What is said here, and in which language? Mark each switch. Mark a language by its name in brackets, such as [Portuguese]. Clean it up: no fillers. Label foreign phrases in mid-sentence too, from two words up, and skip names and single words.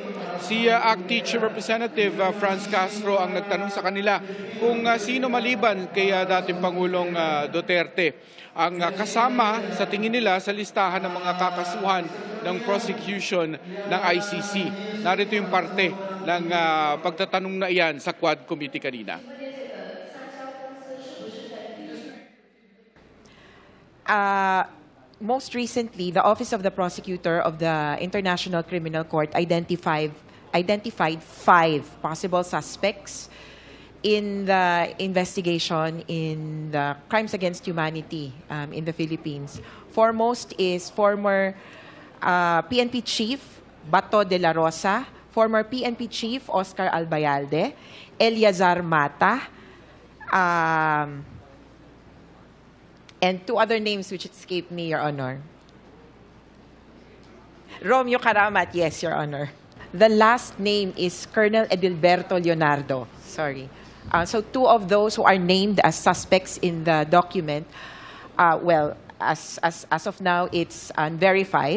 [Filipino] Si ACT Chief Representative Franz Castro ang nagtanong sa kanila kung sino maliban kay dating Pangulong Duterte ang kasama sa tingin nila sa listahan ng mga kakasuhan ng prosecution ng ICC. Narito yung parte ng pagtatanong na iyan sa Quad Committee kanina. [English] Most recently, the Office of the Prosecutor of the International Criminal Court identified 5 possible suspects in the investigation in the crimes against humanity in the Philippines. Foremost is former PNP Chief Bato de la Rosa, former PNP Chief Oscar Albayalde, Eliazar Mata, and 2 other names which escape me, Your Honor. Romeo Karamat, yes, Your Honor. The last name is Colonel Edilberto Leonardo. Sorry. So 2 of those who are named as suspects in the document, as of now, it's unverified.